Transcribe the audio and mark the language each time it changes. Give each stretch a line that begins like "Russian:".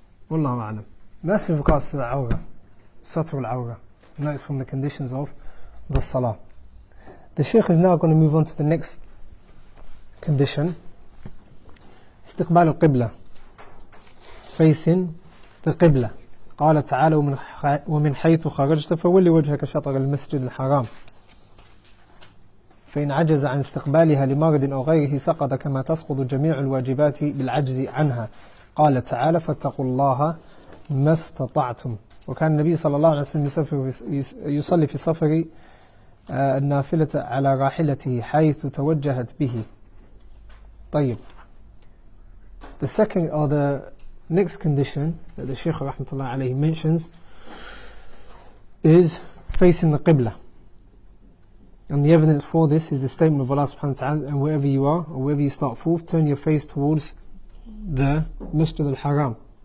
English: Wallahu a'lam. That's with regards to the awra, satr al-awra, and that is from the conditions of the salah. The Shaykh is now going to move on to the next condition, istiqbal al-qibla, facing the qibla.
Arabic: قال تعالى ومن حيث خرجت فولي وجهك شطر المسجد الحرام فإن عجز عن استقبالها لمرض أو غيره سقط كما تسقط جميع الواجبات بالعجز عنها. قال تعالى فاتقوا الله ما استطعتم. وكان النبي صلى الله عليه وسلم يصلي في السفر النافلة على راحلته حيث توجهت به. طيب.
English: The second or the next condition that the Shaykh rahmatullah alayhi mentions is facing the qibla. And the evidence for this is the statement of Allah subhanahu wa ta'ala, and wherever you are or wherever you start forth, turn your face towards the Masjid al-Haram.